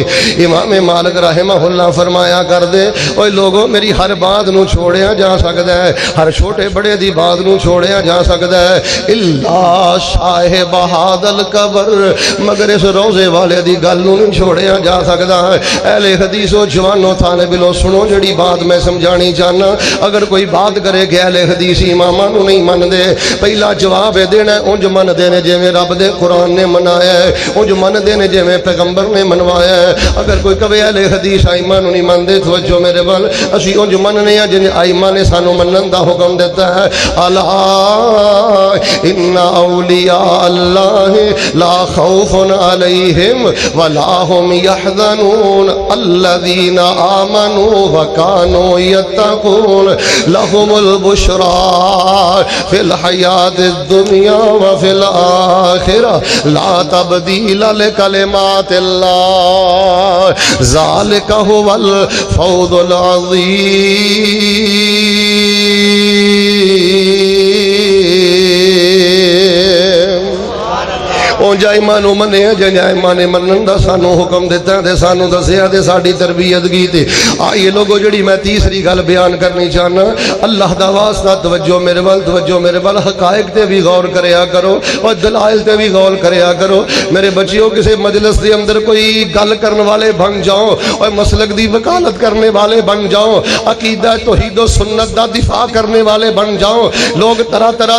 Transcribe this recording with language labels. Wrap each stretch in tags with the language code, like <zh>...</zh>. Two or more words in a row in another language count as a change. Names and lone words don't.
<pa>امام مالک رحمہ اللہ فرمایا کر دے اوے لوگوں میری ہر بات نو چھوڑیا جا سکتا ہے، ہر چھوٹے بڑے دی بات نو چھوڑیا جا سکتا ہے</pa> <ar>الا صاحب ھذا القبر،</ar> <pa>مگر اس روزے والے دی گل نو نہیں چھوڑیا جا سکتا ہے۔ اہل حدیث و جوانو طالب علم سنو جڑی بات میں سمجھانی چاہنا، اگر کوئی بات کرے کہ اہل حدیث اماماں نو نہیں من دے، پہلا جواب دینا ہے انج من دے نے جویں رب دے قرآن نے منایا ہے، انج من دے نے جویں پیغمبر نے منوایا ہے۔ اگر کوئی کہے اہل حدیث ائمہ نو نہیں من دے توجہ میرے بل اسی انج مننے ہیں جن ائمہ نے سانو منن دا حکم دیتا ہے۔</pa> <ar>الا ان اولیاء اللہ لا خوف علیہم ولا هم يحزنون الذين آمنوا وكانوا يتقون لهم البشرى في الحياة الدنيا وفي الآخرة لا تبديل لكلمات الله ذلك هو الفوز العظيم۔</ar> <pa>او اونج ائمہ نو منیا جنج ائمہ نے منن دا سانو حکم دیتا تے سانو دسیا تے ساڈی تربیت کیتی آئیے لوگو جڑی میں تیسری گل بیان کرنی چاہنا اللہ دا واسطہ توجہ میرے وال حقائق تے بھی غور کریا کرو اور دلائل تے بھی غور کریا کرو میرے بچیوں کسی مجلس دے اندر کوئی گل کرنے والے بن جاؤ اور مسلک دی وکالت کرنے والے بن جاؤ عقیدہ توحید و سنت دا دفاع کرنے والے بن جاؤ لوگ طرح طرح</pa>